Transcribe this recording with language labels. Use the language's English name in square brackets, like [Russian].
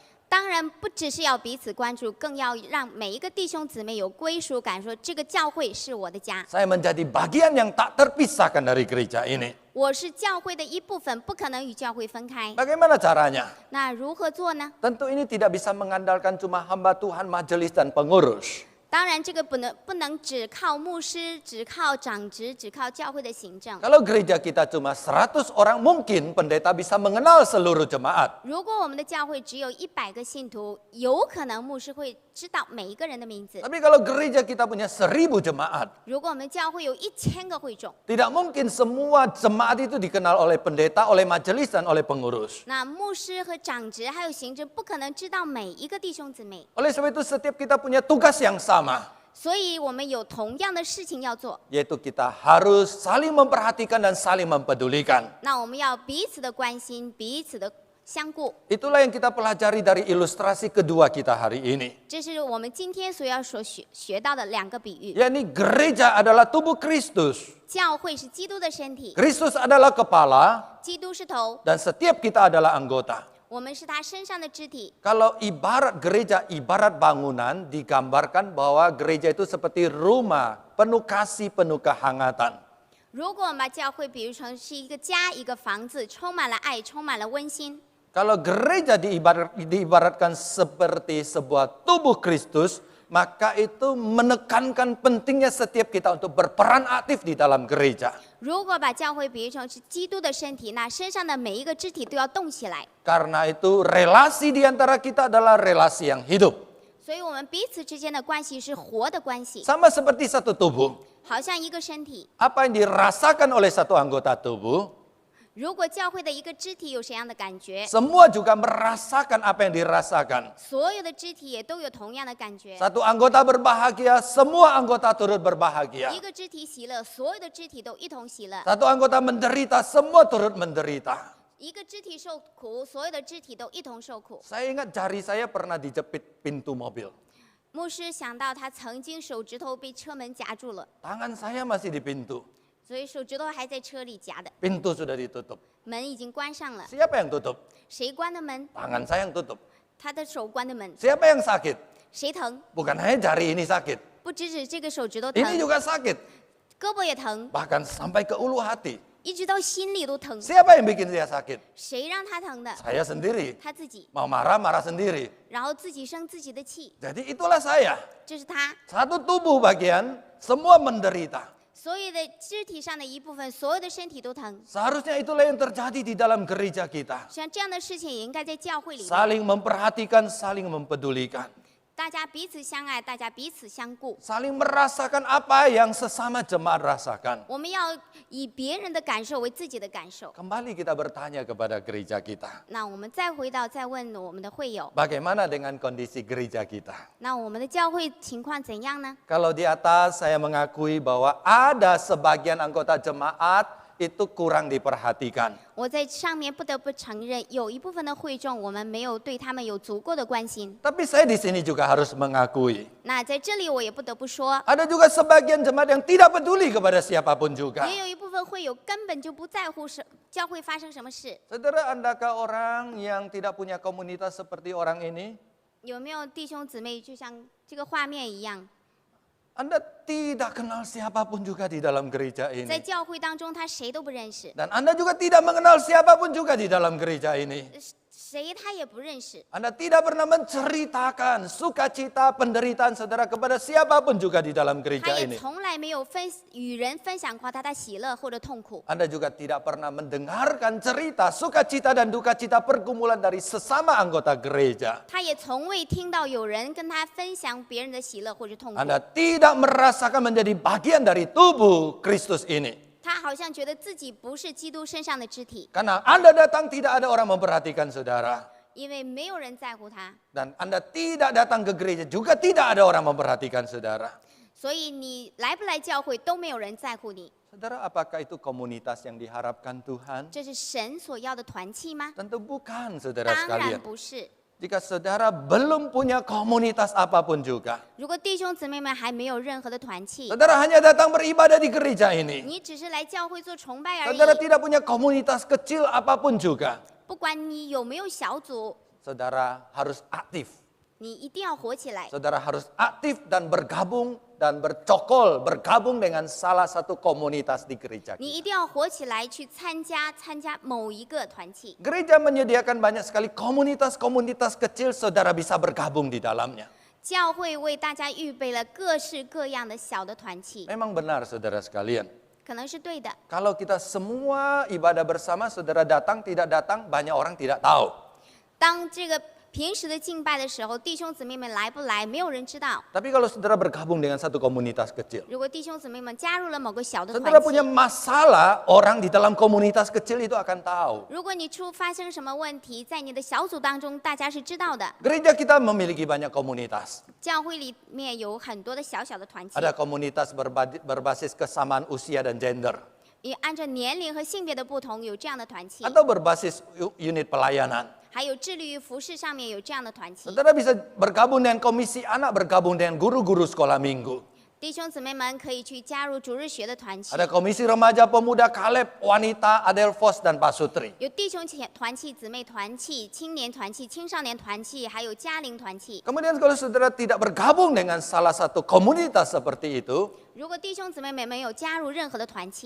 [Chinese] 当然不只是要彼此关注，更要让每一个弟兄姊妹有归属感，说这个教会是我的家， [Indonesian] Saya menjadi bagian yang tak terpisahkan dari gereja ini. [Chinese] 我是教会的一部分，不可能与教会分开。 [Indonesian] Bagaimana caranya? [Chinese] 那如何做呢？ [Indonesian] Tentu ini tidak bisa mengandalkan cuma hamba Tuhan, majelis dan pengurus. [Chinese] 当然，这个不能只靠牧师，只靠长职，只靠教会的行政。 [Indonesian] Kalau gereja kita cuma 100 orang, mungkin pendeta bisa mengenal seluruh jemaat. [Chinese] 如果我们的教会只有100个信徒，有可能牧师会知道每一个人的名字。 [Indonesian] Tapi kalau gereja kita punya 1000 jemaat, [Chinese] 如果我们教会有1000个会众， [Indonesian] tidak mungkin semua jemaat itu dikenal oleh pendeta, oleh majelis dan oleh pengurus. [Chinese] 那牧师和长职还有行政不可能知道每一个弟兄姊妹， [Indonesian] Oleh sebab itu setiap kita punya tugas yang sama, [Chinese] 所以我们有同样的事情要做。 [Indonesian] yaitu kita harus saling memperhatikan dan saling mempedulikan. [Chinese] 那我们要彼此的关心，彼此的相顾。 [Indonesian] Itulah yang kita pelajari dari ilustrasi kedua kita hari ini. [Chinese] 这是我们今天所学到的2个比喻。 [Indonesian] Yakni gereja adalah tubuh Kristus. [Chinese] 教会是基督的身体， [Indonesian] Kristus adalah kepala [Chinese] 基督是头， [Indonesian] dan setiap kita adalah anggota. [Chinese] 我们是他身上的肢体。 [Indonesian] Kalau ibarat gereja, ibarat bangunan, digambarkan bahwa gereja itu seperti rumah, penuh kasih, penuh kehangatan. [Chinese] 如果我们把教会比喻成是一个家、一个房子，充满了爱，充满了温馨。 [Indonesian] Kalau gereja diibaratkan seperti sebuah tubuh Kristus, maka itu menekankan pentingnya setiap kita untuk berperan aktif di dalam gereja. [Chinese] 如果把教会比喻成是基督的身体，那身上的每一个肢体都要动起来。 [Indonesian] Karena itu relasi di antara kita adalah relasi yang hidup. [Chinese] 所以我们彼此之间的关系是活的关系， [Indonesian] Sama seperti satu tubuh. [Chinese] 好像一个身体。 [Indonesian] Apa yang dirasakan oleh satu anggota tubuh, [Chinese] 如果教会的一个肢体有什么样的感觉， [Indonesian] semua juga merasakan apa yang dirasakan. [Chinese] 所有的肢体也都有同样的感觉。 [Indonesian] Satu anggota berbahagia, semua anggota turut berbahagia. [Chinese] 一个肢体喜乐，所有的肢体都一同喜乐； [Indonesian] Satu anggota menderita, semua turut menderita. [Chinese] 一个肢体受苦，所有的肢体都一同受苦。 [Indonesian] Saya ingat jari saya pernah dijepit pintu mobil. [Chinese] 牧师想到他曾经手指头被车门夹住了， [Indonesian] Tangan saya masih di pintu. [Chinese] 所以手指头还在车里夹的， [Indonesian] Pintu sudah ditutup. [Chinese] 门已经关上了。 [Indonesian] Siapa yang tutup? [Chinese] 谁关的门？ [Indonesian] Tangan saya yang tutup. [Chinese] 他的手关的门。 [Indonesian] Siapa yang sakit? [Chinese] 谁疼？ [Indonesian] Bukan hanya jari ini sakit. [Chinese] 不只指这个手指头 [Indonesian] Ini [Chinese] 疼， [Indonesian] juga sakit. [Chinese] 胳膊也疼， [Indonesian] Bahkan sampai ke ulu hati. [Chinese] 一直到心里都疼。 [Indonesian] Siapa yang bikin dia sakit? [Chinese] 谁让他疼的？ [Indonesian] Saya sendiri. [Chinese] 他自己， [Indonesian] Mau marah, marah sendiri. [Chinese] 然后自己生自己的气， [Indonesian] Jadi itulah saya. [Chinese] 这是他。 [Indonesian] Satu tubuh bagian, semua menderita. [Chinese] 所有的肢体上的一部分，所有的身体都疼。 [Indonesian] Seharusnya itulah yang terjadi di dalam gereja kita. [Chinese] 像这样的事情也应该在教会里面。 [Indonesian] Saling memperhatikan, saling mempedulikan. [Chinese] 大家彼此相爱，大家彼此相顾。 [Indonesian] Saling merasakan apa yang sesama jemaat rasakan. [Chinese] 我们要以别人的感受为自己的感受。 [Indonesian] Kembali kita bertanya kepada gereja kita. [Chinese] 那我们再回到，再问我们的会友， [Indonesian] Bagaimana dengan kondisi gereja kita? [Chinese] 那我们的教会情况怎样呢？ [Indonesian] Kalau di atas saya mengakui bahwa ada sebagian anggota jemaat itu kurang diperhatikan. [Chinese] 我在上面不得不承认，有一部分的会众，我们没有对他们有足够的关心。 [Indonesian] Tapi saya di sini juga harus mengakui. [Chinese] 那在这里，我也不得不说， [Indonesian] Ada juga sebagian jemaat yang tidak peduli kepada siapapun juga. [Chinese] 也有一部分会友根本就不在乎教会发生什么事。 [Indonesian] Saudara, andakah orang yang tidak punya komunitas seperti orang ini? [Chinese] 有没有弟兄姊妹就像这个画面一样， [Indonesian] Anda tidak kenal siapapun juga di dalam gereja [Chinese] 在 [Indonesian] ini. [Chinese] 教会当中他谁都不认识， [Indonesian] Dan Anda juga tidak mengenal siapapun juga di dalam gereja ini. [Chinese] 谁他也不认识。 [Indonesian] Anda tidak pernah menceritakan sukacita penderitaan saudara kepada siapapun juga di dalam [Chinese] 他 [Indonesian] gereja [Chinese] 也 [Indonesian] ini. [Chinese] 从来没有与人分享过他的喜乐或者痛苦。 [Indonesian] Anda juga tidak pernah mendengarkan cerita sukacita dan duka cita pergumulan dari sesama anggota gereja. [Chinese] 他也从未听到有人跟他分享别人的喜乐或者痛苦。 [Indonesian] Anda tidak merasakan menjadi bagian dari tubuh Kristus ini. [Chinese] 他好像觉得自己不是基督身上的肢体， [Indonesian] Karena Anda datang tidak ada orang memperhatikan saudara. [Chinese] 因为没有人在乎他。 [Indonesian] Dan Anda tidak datang ke gereja juga tidak ada orang memperhatikan saudara. [Chinese] 所以你来不来教会都没有人在乎你。 [Indonesian] Saudara, apakah itu komunitas yang diharapkan Tuhan? [Chinese] 这是神所要的团契吗？ [Indonesian] Tentu bukan, saudara [Chinese] 当然 [Indonesian] sekalian. [Chinese] 不是。 [Indonesian] Jika saudara belum punya komunitas apapun juga, [Chinese] 如果弟兄姊妹们还没有任何的团契， [Indonesian] saudara hanya datang beribadah di gereja ini, [Chinese] 你只是来教会做崇拜而 [Indonesian] saudara [Chinese] 已。 [Indonesian] tidak punya komunitas kecil apapun juga, [Chinese] 不管你有没有小组， [Indonesian] saudara harus aktif. [Chinese] 你一定要活起来。 [Indonesian] Saudara harus aktif dan bergabung dan bergabung dengan salah satu komunitas di gereja. [Chinese] 你一定要活起来，去参加某一个团契。 [Indonesian] Gereja menyediakan banyak sekali komunitas-komunitas kecil, saudara bisa bergabung di dalamnya. [Chinese] 教会为大家预备了各式各样的小的团契， [Indonesian] Memang benar saudara sekalian. [Chinese] 可能是对的。 [Indonesian] Kalau kita semua ibadah bersama, saudara datang tidak datang, banyak orang tidak tahu. [Chinese] 当这个平时的敬拜的时候，弟兄姊妹们来不来，没有人知道。 [Indonesian] Tapi kalau saudara bergabung dengan satu komunitas kecil, [Chinese] 如果弟兄姊妹们加入了某个小的团 [Indonesian] saudara punya [Chinese] 契， [Indonesian] masalah, orang di dalam komunitas kecil itu akan tahu. [Chinese] 如果你发生什么问题，在你的小组当中，大家是知道的。 [Indonesian] Gereja kita memiliki banyak komunitas. [Chinese] 教会里面有很多的小小的团契， [Indonesian] Ada komunitas berbasis kesamaan usia dan gender. [Chinese] 也按照年龄和性别的不同有这样的团契， [Indonesian] Atau berbasis unit pelayanan. [Chinese] 还有致力于服饰上面有这样的团契。 [Indonesian] Saudara bisa bergabung dengan komisi anak, bergabung dengan guru-guru sekolah minggu. [Chinese] 弟兄姊妹们可以去加入主日学的团契， [Indonesian] Ada komisi remaja pemuda Kaleb, wanita Adelfos dan Pak Sutri. [Chinese] 有弟兄团契、姊妹团契、青年团契、青少年团契，还有家庭团契。 [Indonesian] Kemudian kalau saudara tidak bergabung dengan salah satu komunitas seperti itu, [Chinese] 如果弟兄姊妹们没有加入任何的团契，